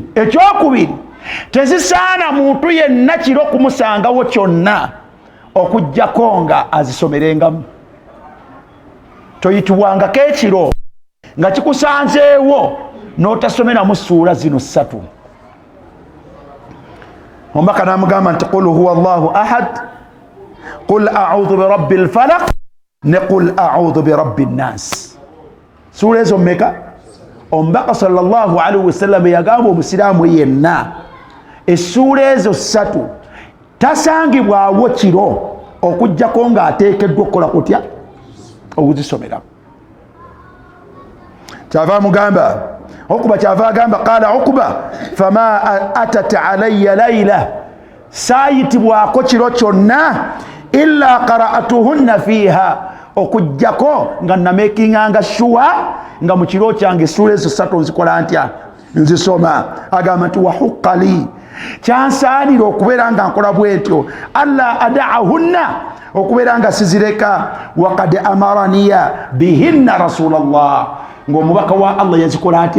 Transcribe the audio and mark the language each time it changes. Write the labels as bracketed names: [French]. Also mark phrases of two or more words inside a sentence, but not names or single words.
[Ganda] Ekyokubiri, tezisaana muntu yenna kiro kumusangawo kyonna okujjako nga azisomerengamu. Toyitibwangako ekiro nga kikusanzeewo n'otasomeramu ssuula zino ssatu. Omubaka n'amugamba nti [Arabic] قل هو الله أحد، قل أعوذ برب الفلق [Ganda] ne [Arabic] قل أعوذ برب الناس. [Ganda] Ssuula ezo mmeka? Omubaka [Arabic] صلى الله عليه وسلم [Ganda] yagamba omusiraamu yenna essuula ezo ssatu tasangibwawo kiro okujjako ng'ateekeddwa okukola kutya? Okuzisomera. Kyava amugamba Uqba, kyava agamba [Arabic] قال عقبة فما أتت علي ليلة, [Ganda] saayitibwako kiro kyonna [Arabic] إلا قرأتهن فيها, [Ganda] okujjako nga namekinganga shuwa nga mu kiro kyange essuula ezo ssatu nzikola ntya? Nzisoma. Agamba nti [Arabic] وحق لي, [Ganda] kyansaanira okubeera nga nkola bwentyo, [Arabic] ألا أدعهن, [Ganda] okubeera nga sizireka, [Arabic] وقد أمرني بهن رسول الله, [Ganda] ng'omubaka wa Allah yazikola atya?